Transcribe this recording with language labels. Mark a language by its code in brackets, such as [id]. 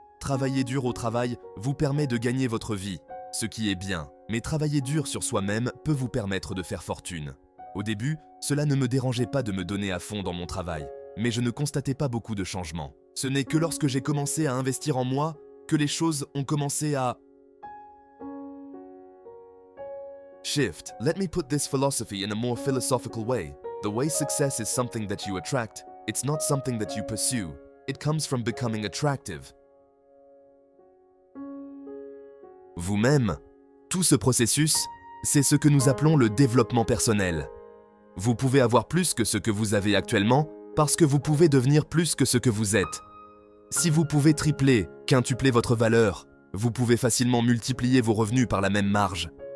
[fr] Travailler dur au travail vous permet de gagner votre vie, ce qui est bien, mais travailler dur sur soi-même peut vous permettre de faire fortune. Au début, cela ne me dérangeait pas de me donner à fond dans mon travail, mais je ne constatais pas beaucoup de changements. Ce n'est que lorsque j'ai commencé à investir en moi que les choses ont commencé à shift. [en] Let me put this philosophy in a more philosophical way. The way success is something that you attract, it's not something that you pursue. It comes from becoming attractive. [fr] Vous-même, tout ce processus, c'est ce que nous appelons le développement personnel. Vous pouvez avoir plus que ce que vous avez actuellement parce que vous pouvez devenir plus que ce que vous êtes. Si vous pouvez tripler, quintupler votre valeur, vous pouvez facilement multiplier vos revenus par la même marge.